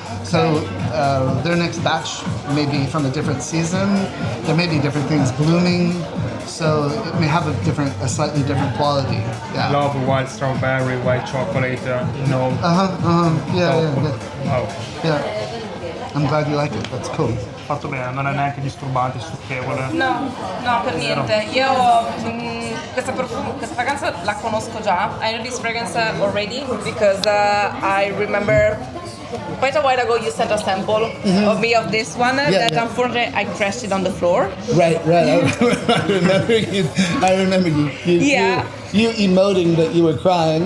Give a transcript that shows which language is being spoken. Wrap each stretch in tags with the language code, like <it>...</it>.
<en>So their next batch may be from a different season, there may be different things blooming, so it may have a slightly different quality. Yeah. Love white strawberry, white chocolate, Yeah. I'm glad you like it, that's cool.</en> <it>Fatto bene, non è neanche disturbante, stucchevole. No, per niente. Io questa fragranza la conosco già.</it> <en>I know this fragrance already because I remember quite a while ago you sent a sample of me of this one that unfortunately I crashed it on the floor. Right. I remember you. You emoting that you were crying.</en>